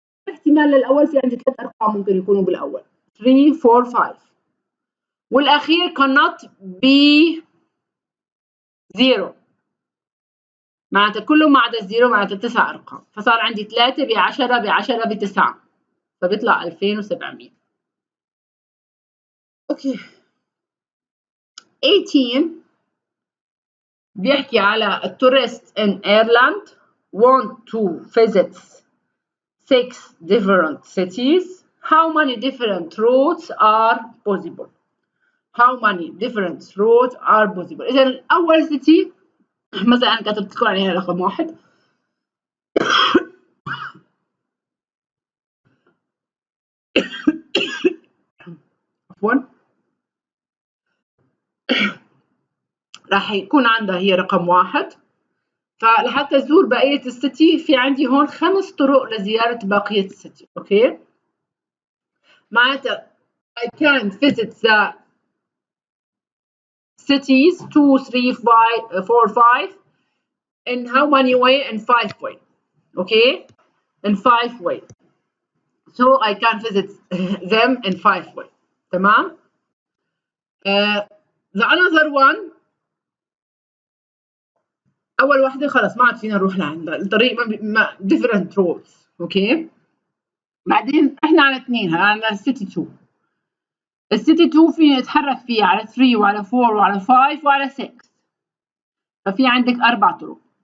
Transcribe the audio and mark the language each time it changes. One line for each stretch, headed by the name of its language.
Arabic: احتمال للأول في عندي 3 أرقام ممكن يكونوا بالأول 3 4 5، والأخير
English: cannot be 0
Arabic: معناتها كله ما عدا الزيرو معناتها 9 أرقام، فصار عندي 3 ب 10 ب 10 ب 9 فبيطلع 2700.
English: okay 18
Arabic: بيحكي على التورست
English: in Ireland want to visit 6 different cities. How many different routes are possible? How many different routes are possible؟
Arabic: إذا أول city مثلا أنا كتبت لكم عليها رقم 1. عفوا راح يكون عندها هي رقم 1، فلحتى تزور بقية السيتي في عندي هون 5 طرق لزيارة بقية السيتي. اوكي معناتها
English: I can visit the cities 2 3 5 4 5 in how many way? In 5 way. Okay in 5 way, so I can visit them in 5 way.
Arabic: تمام.
English: the another one
Arabic: اول واحده خلص ما عاد فينا نروح لعندها الطريق ما
English: different roads.
Arabic: اوكي بعدين احنا على 2 على السيتي 2. السيتي 2 فيني نتحرك فيه على 3 وعلى 4 وعلى 5 وعلى 6، ففي عندك 4 طرق.